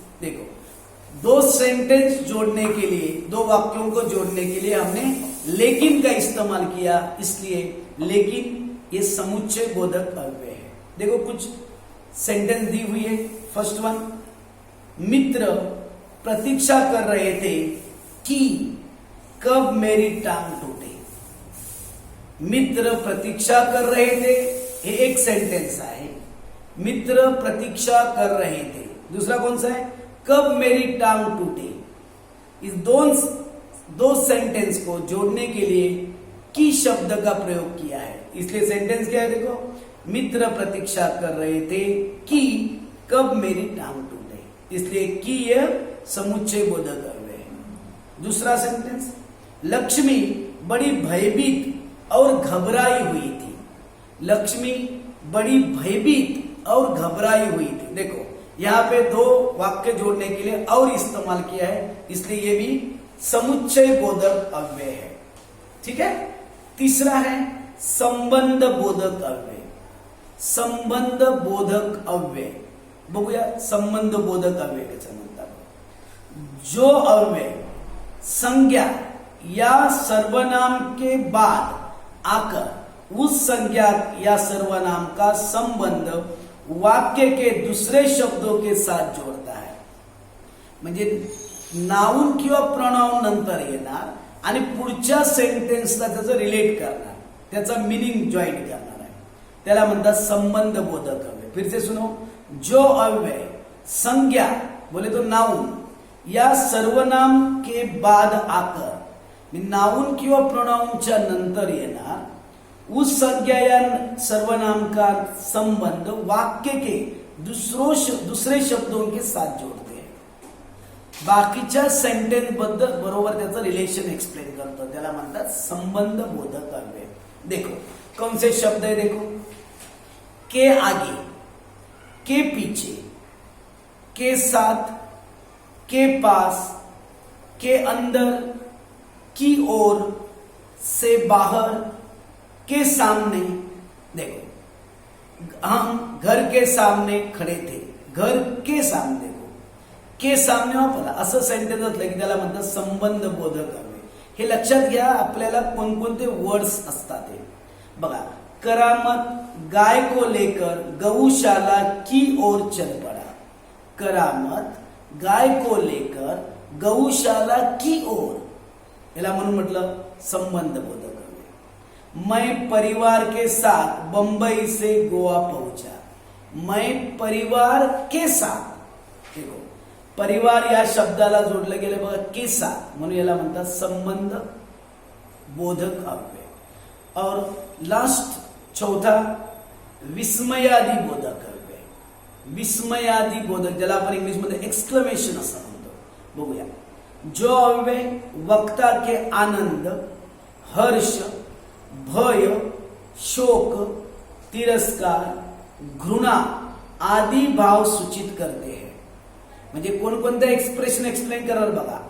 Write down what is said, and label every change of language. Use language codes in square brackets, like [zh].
[hi] देखो, दो सेंटेंस जोड़ने के लिए, दो वाक्यों को जोड़ने के लिए हमने लेकिन का इस्तेमाल किया, इसलिए लेकिन ये समुच्चय बोधक अव्यय है. देखो कुछ सेंटेंस दी हुई है. फर्स्ट वन, मित्र प्रतीक्षा कर रहे थे कि कब मेरी टांग टूटे. मित्र प्रतीक्षा कर रहे थे, [mr] हे एक सेंटेन्स आहे. [hi] मित्र प्रतीक्षा कर रहे थे. दूसरा कौन सा है, कब मेरी टांग टूटे. इस दो सेंटेंस को जोड़ने के लिए की शब्द का प्रयोग किया है, इसलिए सेंटेंस क्या है देखो, मित्र प्रतीक्षा कर रहे थे कि कब मेरी टांग टूटे, इसलिए कि यह समुच्चय बोधक अव्यय है. दूसरा सेंटेंस, लक्ष्मी बड़ी भयभीत और घबराई हुई थी. लक्ष्मी बड़ी भयभीत और घबराई हुई थी. देखो यहां पे दो वाक्य जोड़ने के लिए और इस्तेमाल किया है, इसलिए ये भी समुच्चय बोधक अव्यय है. ठीक है. तीसरा है संबंध बोधक अव्यय. [mr] संबंध बोधक अव्यय बघूया. संबंध बोधक अव्यय कसं म्हणतात. [hi] जो अव्यय संज्ञा या सर्वनाम के बाद आकर उस संज्ञा या सर्वनाम का संबंध वाक्य के दूसरे शब्दों के साथ जोड़ता है. [mr] म्हणजे नाउन किंवा प्रोनाउन नंतर येणार आणि पुढच्या सेंटेन्सला त्याचं रिलेट करणार, त्याचा मिनिंग जॉईन करणार आहे, त्याला म्हणतात संबंध बोधक अव्यय. [hi] फिर से सुनो. जो अव्यय संज्ञा बोले तो नाउन या सर्वनाम के बाद आकर, [mr] नाउन किंवा प्रोनाउनच्या नंतर येणार, [hi] उस संज्ञा या सर्वनाम का संबंध वाक्य के दूसरे शब्दों के साथ जोड़ते हैं. [mr] बाकीच्या सेंटेन्स बद्दल बरोबर त्याचं रिलेशन एक्सप्लेन करतो, त्याला म्हणतात संबंध बोधक अव्यय. [hi] देखो कौन से शब्द है, देखो के आगे, के पीछे, के साथ, के पास, के अंदर, की ओर, से बाहर, के सामने. देखो हम घर के सामने खडे थे, [mr] घर के सामने को के सामने वापरला असं सेंटेन्स असलं की त्याला म्हणतात संबंध बोधक हवे. हे लक्षात घ्या आपल्याला कोणकोणते वर्ड्स असतात हे बघा. [hi] करामत गाय को लेकर गौशाला की ओर चल पड़ा. करामत गाय को लेकर गौशाला की ओर, [mr] याला म्हणून म्हटलं संबंध बोधक हवे. [hi] मैं परिवार के साथ बंबई से गोवा पहुंचा. मैं परिवार के साथ, देखो [mr] परिवार या शब्दाला जोडलं गेलं बघा के साथ, म्हणून याला म्हणतात संबंध बोधक अव्यय. [hi] और लास्ट चौथा विस्मयादी बोधक अव्यय. [mr] विस्मयादी बोधक ज्याला आपण इंग्लिश मध्ये एक्सक्लेमेशन असं म्हणतो. बघूया. [hi] जो अव्यय वक्ता के आनंद, हर्ष, भय, शोक, तिरस्कार, घृणा आदि भाव सूचित करते हैं. [mr] म्हणजे कोणकोणतं एक्सप्रेशन एक्सप्लेन करणार बघा.